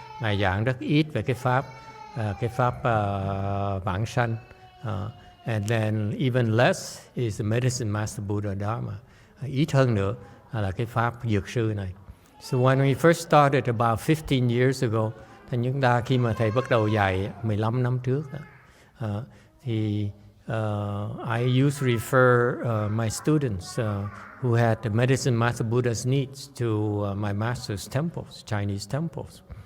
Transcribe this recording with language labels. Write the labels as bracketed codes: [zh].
[vi] Ngài giảng rất ít về cái pháp vãng sanh. [en] And then even less is the Medicine Master Buddha Dharma. [vi] Ít hơn nữa là cái pháp dược sư này. [en] So when we first started about 15 years ago, [vi] thì chúng ta khi mà thầy bắt đầu dạy 15 năm trước, thì [en] I used to refer my students who had the Medicine Master Buddha's needs to my master's temples, Chinese temples.